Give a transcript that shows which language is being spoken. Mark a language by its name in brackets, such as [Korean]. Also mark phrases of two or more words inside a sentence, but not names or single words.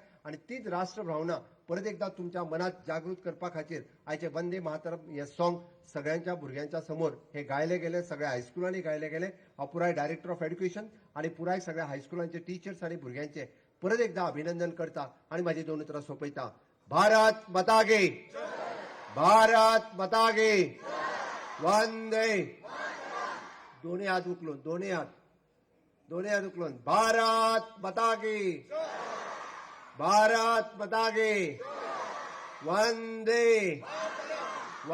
[Konkani] आणि तीच राष्ट्र भावना परत एकदा तुमच्या मनात जागृत करपा खातीर आयचे वंदे मातरम हे सॉंग सगळ्यांच्या भुरग्यांच्या समोर हे गायले गेले, सगळ्या हायस्कुलांनी गायले गेले. हांव पुराय [English] director of education [Konkani] आणि पुराय सगळ्या हायस्कुलांचे टीचर्स आणि भुरग्यांचे परत एकदा अभिनंदन करता आणि माझी दोन उतरां सोंपयता. [Hindi] भारत माता की भारत माता की वंदे. [Marathi] दोन्ही हात उचलून दोन्ही हात उचलून [Hindi] भारत माता की भारत माता की वंदे वंदे.